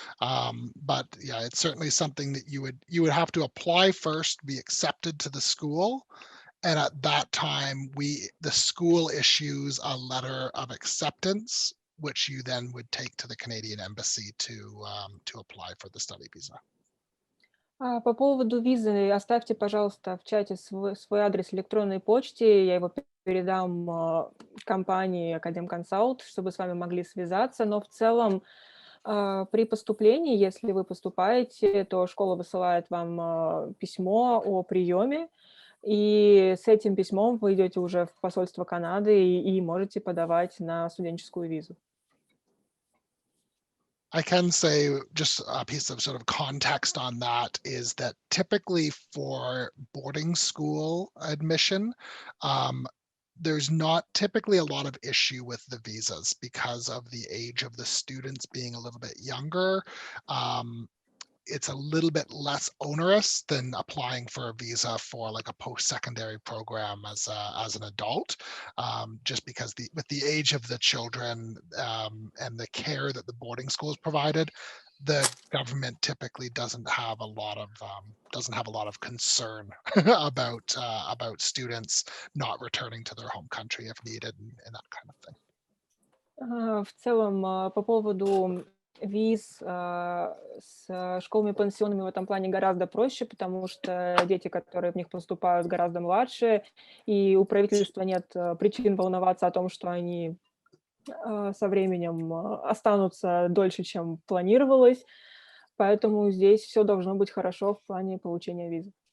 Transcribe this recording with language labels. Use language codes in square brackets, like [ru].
[en] But yeah, it's certainly something that you would have to apply first, be accepted to the school. And at that time, the school issues a letter of acceptance, which you then would take to the Canadian Embassy to apply for the study visa. [ru] По поводу визы оставьте, пожалуйста, в чате свой адрес электронной почты, я его передам компании Академ-Консалт, чтобы с вами могли связаться, но в целом при поступлении, если вы поступаете, то школа высылает вам письмо о приеме, и с этим письмом вы идете уже в посольство Канады и можете подавать на студенческую визу. [en] I can say just a piece of sort of context on that is that typically for boarding school admission, there's not typically a lot of issue with the visas because of the age of the students being a little bit younger. It's a little bit less onerous than applying for a visa for like a post-secondary program as an adult, just because with the age of the children and the care that the boarding schools provided, the government typically doesn't have a lot of concern about students not returning to their home country if needed and that kind of thing. [ru] В целом, по поводу виз с школами-пансионами в этом плане гораздо проще, потому что дети, которые в них поступают, гораздо младше, и у правительства нет причин волноваться о том, что они со временем останутся дольше, чем планировалось, поэтому здесь все должно быть хорошо в плане получения визы.